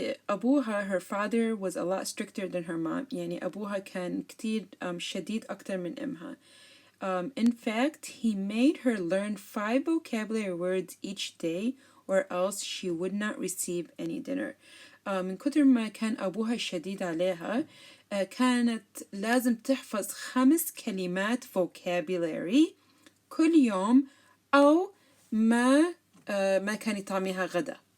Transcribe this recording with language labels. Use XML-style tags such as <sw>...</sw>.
<ar>أبوها</ar> <en>her father was a lot stricter than her mom.</en> <ar>يعني أبوها كان كتير شديد أكتر من إمها.</ar> <en>In fact, he made her learn 5 vocabulary words each day or else she would not receive any dinner.</en> <ar>من كتر ما كان أبوها شديد عليها كانت لازم تحفظ 5 كلمات vocabulary كل يوم أو ما كان يطعميها غدا.</ar>